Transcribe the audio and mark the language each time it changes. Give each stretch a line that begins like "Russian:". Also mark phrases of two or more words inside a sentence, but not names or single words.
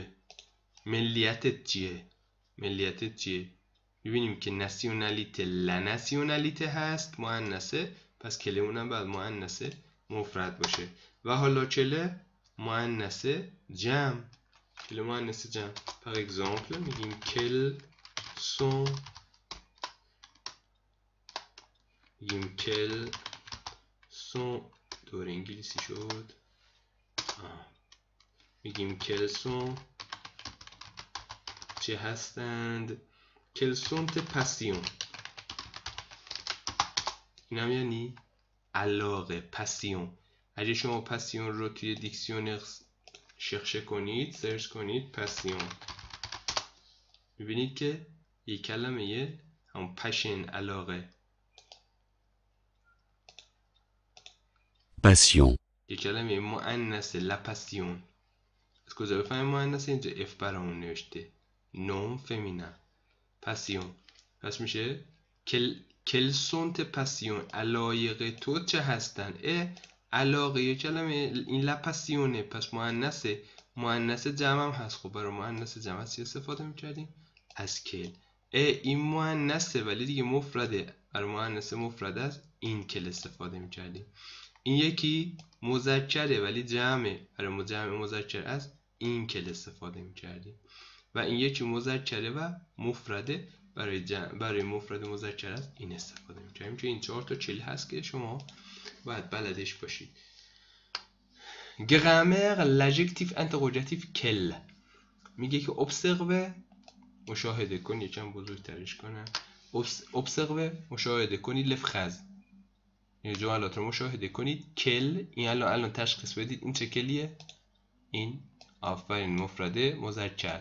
Persian: ملیتت چیه؟ میبینیم که ناسیونالیته لناسیونالیته هست مؤنثه، پس کله اونم باید مؤنثه مفرد باشه. و حالا کله مؤنثه جمع. کله مؤنثه جمع
French: par exemple
Persian: میگیم
French: quels sont
Persian: دور انگلیسی شد. میگیم
French: quels sont
Persian: چه هستند؟
French: quels sont tes passions.
Persian: این هم یعنی علاقه، پاسیون. اگه شما پاسیون رو توی دیکسیونر سرچ کنید پاسیون، میبینید که یک کلمه همون پشن، علاقه، passion. یک کلمه مؤنثه، لا پاسیون. از کجا بفهمیم مؤنثه؟ اینجا اف برامون نوشته، نون فمینن، پاسیون. پس میشه
French: quels sont tes passions،
Persian: علایق تو چه هستن؟ علاقه یه کلمه این لا پاسیونه، پس مؤنث جمع هم هست. خب برای مؤنث جمع چی استفاده میکردیم؟ از کل. این مؤنثه ولی دیگه مفرده، برای مؤنث مفرد است این کل استفاده می‌کردیم. این یکی مذکره ولی جمعه، برای جمع مذکر است این کل استفاده می‌کردیم. و این یکی مذکره و مفرده، برای مفرد مذکر است این استفاده می‌کردیم. چون این 4 تا کل هست که شما باید بلدش باشید. گرامر
French: l'adjectif interrogatif quel
Persian: میگه که observe مشاهده کن، یکم بزرگترش کنم. observe مشاهده کنید لفخز، این جملات رو مشاهده کنید. کل این الان تشخیص بدید این چه کلیه؟ این آفرین مفرد مذکر.